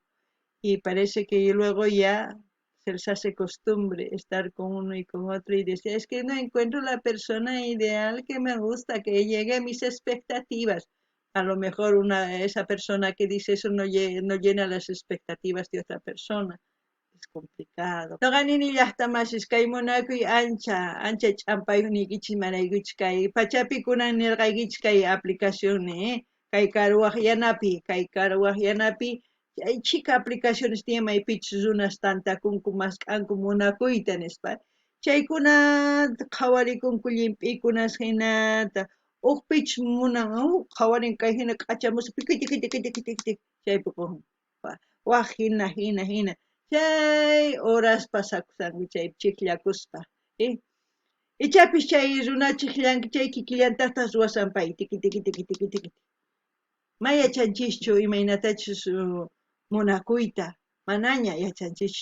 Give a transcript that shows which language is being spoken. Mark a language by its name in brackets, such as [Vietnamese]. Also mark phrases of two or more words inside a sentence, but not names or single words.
[Spanish] Y parece que luego ya se les hace costumbre estar con uno y con otro y decir, es que no encuentro la persona ideal que me gusta, que llegue a mis expectativas. A lo mejor esa persona que dice eso no llena las expectativas de otra persona. Es complicado. [Quechua] Noqanini llaqtamashishkaymunakuy ancha ch'ampaynikichis manaykichis kay pachapi kunan nirqaykichis kay aplicaciones kay karuwaq yanapi chay chika aplicaciones tiyan maypichis runas tantakunku mask'anku munakuyta nispa chaykuna qhawarikunku llimp'ikunas hinata ukpichis munan qhawarin kay hina k'achamusa piki tiki tiki tiki tiki chaypi waq hina chay horas pasakusanku chay chikllakuspa ichapis chay runa chikllanki chay kikillantaqtas ruwasan pay tiki tiki tiki tiki tiki mayachanchikchu imaynatachus munakuyta manaña yachanchikchu